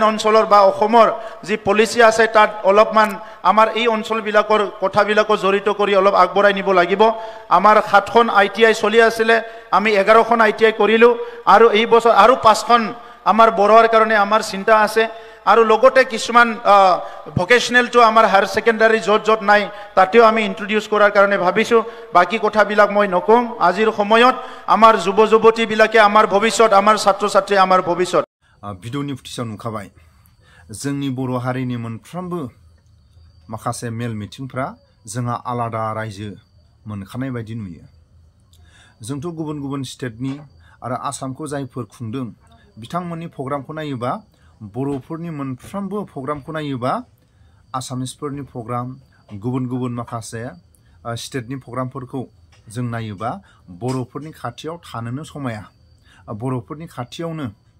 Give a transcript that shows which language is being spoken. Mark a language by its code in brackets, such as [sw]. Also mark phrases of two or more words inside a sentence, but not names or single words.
[as] অঞ্চলৰ বা অসমৰ যি পলিচি আছে তাত অলপমান আমাৰ এই অঞ্চলবিলাকৰ কথাবিলাকো জড়িত কৰি অলপ আগবঢ়াই নিব লাগিব আমাৰ 7খন ITI চলি আছিলে আমি 11খন ITI কৰিলোঁ আৰু এই বছৰ আৰু 5খন আমাৰ বড়োৰ কাৰণে আমাৰ চিন্তা আছে আৰু লগতে কিছুমান ভকেশনালটো আমাৰ [en] higher secondary [as] য'ত নাই তাতেও আমি ইন্ট্ৰোডিউস কৰাৰ কাৰণে ভাবিছোঁ বাকি কথাবিলাক মই নকওঁ আজিৰ সময়ত আমাৰ যুৱ যুৱতীবিলাকে আমাৰ ভৱিষ্যত আমাৰ ছাত্ৰ ছাত্ৰী আমাৰ ভৱিষ্যত [brx] भिडिअनि फुटेजाव नुखाबाय जोंनि बर' हारिनि मोनफ्रोमबो माखासे मेल मिटिंफ्रा जोंहा आलादा रायजो मोनखानाय बायदि नुयो जोंथ' गुबुन गुबुन स्टेटनि आरो आसामखौ जायफोर खुंदों बिथांमोननि प्रग्रामखौ नायोबा बर'फोरनि मोनफ्रोमबो प्रग्रामखौ नायोबा आसामिसफोरनि प्रग्राम गुबुन गुबुन माखासे स्टेटनि प्रग्रामफोरखौ जों नायोबा बर'फोरनि खाथियाव थानोनो समाया बर'फोरनि खाथियावनो